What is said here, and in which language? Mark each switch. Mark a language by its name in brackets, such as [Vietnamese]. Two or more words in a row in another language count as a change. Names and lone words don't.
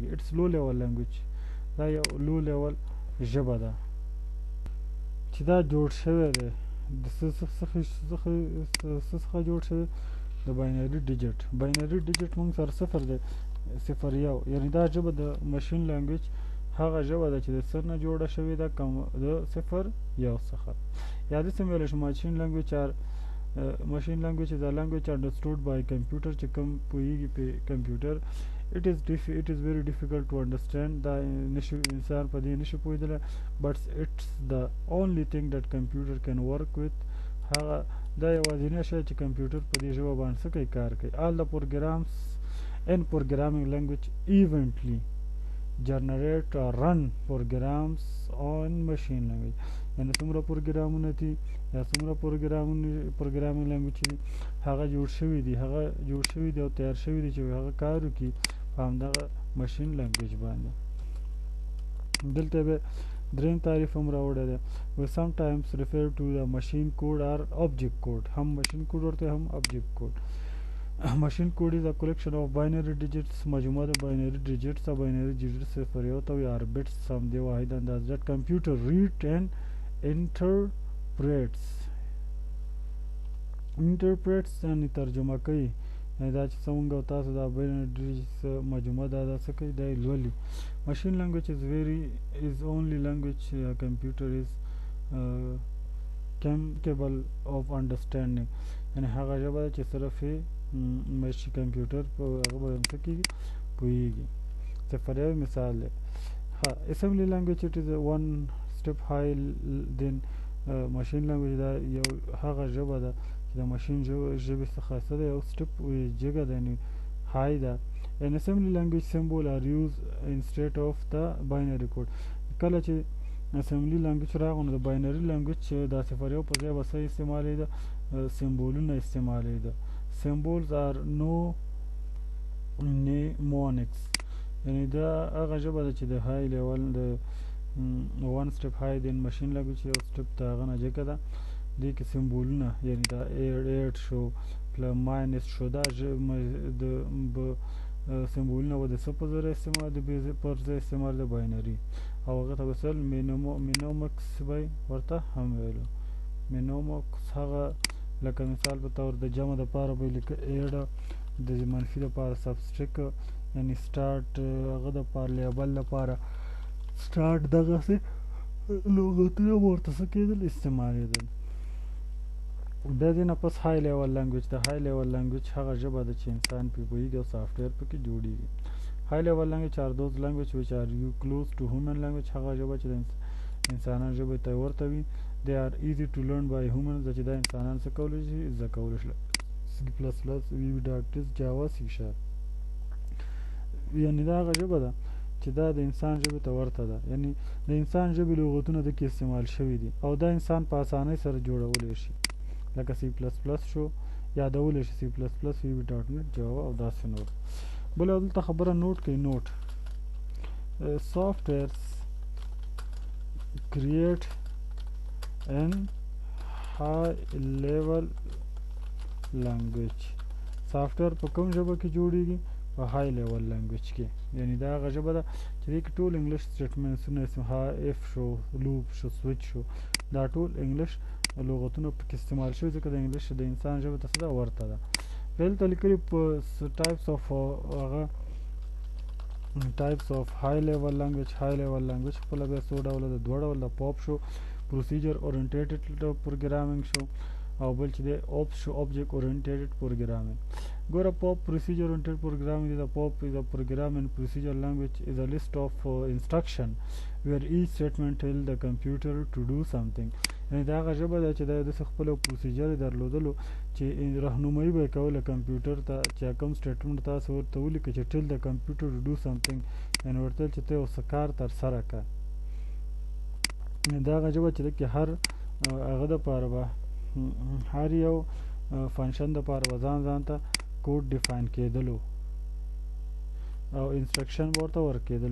[English] it's low level language, [Pashto] دا یو [English] low level [Pashto] ژبه ده چې دا جوړ شوی دی د څه څخه جوړ شوی، د [English] binary digit. binary digit [Pashto] موږ سره 0 دی 01، یعنی دا ژبه د [English] machine language [Pashto] هغه ژبه ده چې د څه نه جوړه شوې ده، د 01 څخه. یا داسې هم ویلی شو [English] machine language machine language is a language understood by computer [Pashto] چې کوم پوهېږي په کمپیوټر. [English] it is very difficult to understand. [Pashto] دا انسان په دې نشي پوهېدلی، [English] but it's the only thing that computer can work with. [Pashto] هغه دا یوازینی شی چې کمپیوټر په دې ژبه باندې څه کوي، کار کوي. [English] all the programs in programming language eventually generate or run programs on machine language. [Pashto] یعنې څومره پروګرامونه دي یا څومره [English] programming language [Pashto] دي هغه جوړ شوي دي او تیار شوي دي چې هغه کار وکړي په همدغه [English] machine language [Pashto] باندې. دلته به دریم تعریف هم راوړی دی. [English] we sometimes refer to the machine code or object code. [Pashto] هم [English] machine code [Pashto] ورته هم [English] object code. machine code is a collection of binary digits. [Pashto] مجموعه د [English] binary digits [Pashto] او [English] binary digits [Pashto] 01 ته وي، [English] or bits [Pashto] سم دی واحد انداز [English] that computer read and interprets [Pashto] یعنی ترجمه کوي. یعنی دا چې څنګه تاسو دا [English] binary digits [Pashto] مجموعه دا څه کوي، دا لولي. [English] machine language is only language computer is capable of understanding. [Pashto] یعنی هغه ژبه چې صرف ماشي کمپیوټر په هغه باندې څه کېږي، پوهېږي. 01 مثال دی. [English] assembly language it is one step high than machine language. [Pashto] دا یو هغه ژبه ده چې د ماشین ژبې څخه څه ده، یو سټپ جګه ده، یعنې های ده. [English] an assembly language symbol are used instead of the binary code. [Pashto] کله چې [English] assembly language [Pashto] راغی نو د [English] binary language [Pashto] دا 01 په ځای به څه استعمالېده، سمبولونه استعمالېده. [English] symbols are no mnemonics. [Pashto] یعنی دا هغه ژبه ده چې د [English] high level [Pashto] د [English] one step high than machine language، [Pashto] یو سټپ د هغه نه جګه ده. دې کې سمبولونه یعنی دا ایډ شو ماینس شو، دا د سمبولونه به د څه په ذریعه استعمال، د پر ځای استعمال د باینري، او هغه ته مثل مینومکس به ورته هم ویلو. مینومکس هغه لکه مثال په طور د جمع دپاره به لیکه ایډ، د منفي دپاره سبسټریک، یعنی سټارټ، هغه دپاره لیبل دپاره سټارټ، دغسې لغتونه به ورته څه کېدل، استعمالېدل. بیا دې نه پس [English] high level language. [Pashto] د [English] high level language [Pashto] هغه ژبه ده چې انسان پرې پوهېږي او سافټویر پکې جوړېږي. [English] high level language are those language which are close to human language. [Pashto] هغه ژبه چې د انسانانو ژبې ته ورته وي. [English] they are easy to learn by humans. [Pashto] چې دا انسانان څه کولی شي، زده کولی شي. C++, جاوا، C#. یعنې دا هغه ژبه ده چې دا د انسان ژبې ته ورته ده، یعنی د انسان ژبې لغتونه دکې استعمال شوي دي او دا انسان په اسانۍ سره جوړولی شي. لکه C++ شو، یادولی شي C++, VB.NET, جاوا او داسې نور. بله دلته خبره نوٹ کوي. نوٹ [English] softwares create an high level language. [Pashto] سافټویر په کوم ژبه کې جوړیږي؟ په [English] high level language [Pashto] کې. یعنی دا هغه ژبه ده چې دې کې ټول انګلیش سټیټمنټسونه اف شو، لوپ شو، سویچ شو، دا ټول انګلیش لغتونه پکې استعمال شوي، ځکه د انګلیش د انسان ژبه ته څه ده؟ ورته ده. دلته لیکلي په [English] types of [Pashto] هغه [English] types of high level language. high level language [Pashto] خپله بیا څو ډوله ده؟ دوه ډوله ده. پاپ شو [English] procedure oriented programming [Pashto] شو، او بل چې دی اوپس شو [English] object oriented programming. ګوره پاپ procedure oriented programming the pop is a programming procedure language is a list of instruction where each statement tell the computer to do something. [Pashto] یعنی دا هغه ژبه ده چې دا د خپل پروسیجر درلودلو چې راهنمایي به کوله کمپیوټر ته چې کوم سټیټمنټ تاسو ورته ولیکئ چې [English] tell the computer to do something، [Pashto] یعنی ورته چې ته یو څه کار ترسره کړه. دا هغه ژبه چې کې هر هغه دپاره به هر یو فنکشن دپاره به ځان ته [English] code define [Pashto] کېدلو او انسټرکشن به ورته ورکېدل.